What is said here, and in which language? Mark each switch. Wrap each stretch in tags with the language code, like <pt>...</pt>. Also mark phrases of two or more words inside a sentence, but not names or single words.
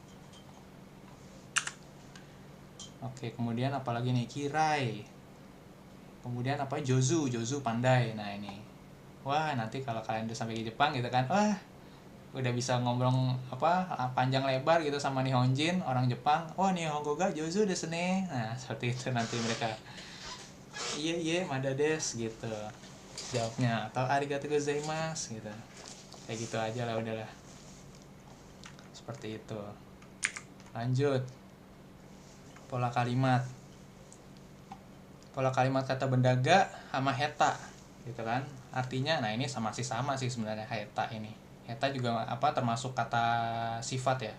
<id>Oke, kemudian apalagi nih, kirai. Kemudian apa, jozu pandai. Nah, ini. Wah, nanti kalau kalian udah sampai ke Jepang gitu kan, wah, udah bisa ngobrol panjang lebar gitu sama Nihonjin orang Jepang.</id> <ja>Oh、日本語が上手ですね.</ja> <id>Nah, seperti itu nanti mereka.</id> <ja>いやまだです</ja> <id>gitu jawabnya, atau</id> <ja>ありがとうございます</ja> <id>gitu. Kayak gitu aja lah, udahlah. Seperti itu. Lanjut. Pola kalimat kata benda ga sama heta gitu kan. Artinya nah ini sama sih sebenarnya heta ini. Heta juga termasuk kata sifat ya.</id>